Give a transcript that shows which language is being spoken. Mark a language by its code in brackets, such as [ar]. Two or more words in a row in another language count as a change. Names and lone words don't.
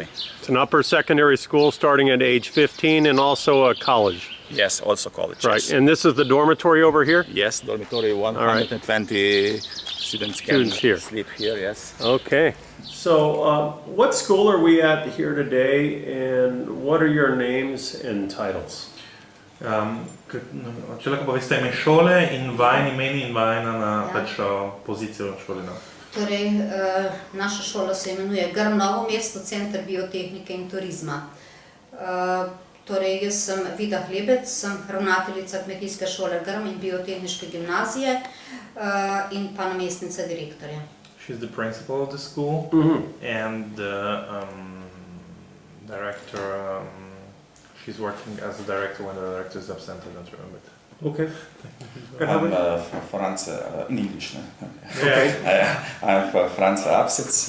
[en] It's an upper secondary school starting at age 15 and also a college. Yes, also college. Right, yes. and this is the dormitory over here? Yes, dormitory, 120 students can here. sleep here, yes. Okay. So, what school are we at here today, and what are your names and titles? [sl] Če lahko poveste ime šole in vajni imeni in vajna na pač pozicijo šole. Torej, naša šola se imenuje Novo Mesto Center Biotehnike in Turizma. Torej, jaz sem Vida Hlebec, sem ravnateljica kmetijske šole Grm in biotehniške gimnazije in pa namestnica direktorja. [en] She's the principal of the school and the director. She's working as a director when the director is absent. I don't remember it. Okay. I'm Franz in English. Okay. I'm Franz Absitz.